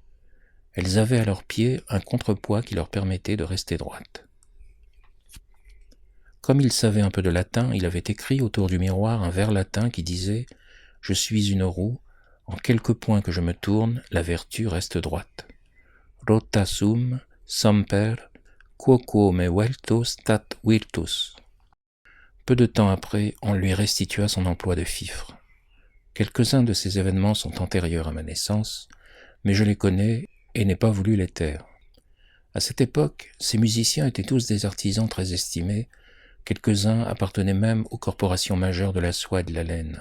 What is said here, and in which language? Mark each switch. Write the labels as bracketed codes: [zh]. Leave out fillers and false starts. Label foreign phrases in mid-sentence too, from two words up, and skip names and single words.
[fr] Elles avaient à leurs pieds un contrepoids qui leur permettait de rester droites. Comme il savait un peu de latin, il avait écrit autour du miroir un vers latin qui disait « Je suis une roue, en quelque point que je me tourne, la vertu reste droite. [la] Rota sum, semper, quoquo me vuelto stat virtus. [fr] » Peu de temps après, on lui restitua son emploi de fifre. Quelques-uns de ces événements sont antérieurs à ma naissance, mais je les connais et n'ai pas voulu les taire. À cette époque, ces musiciens étaient tous des artisans très estimés, quelques-uns appartenaient même aux corporations majeures de la soie et de la laine.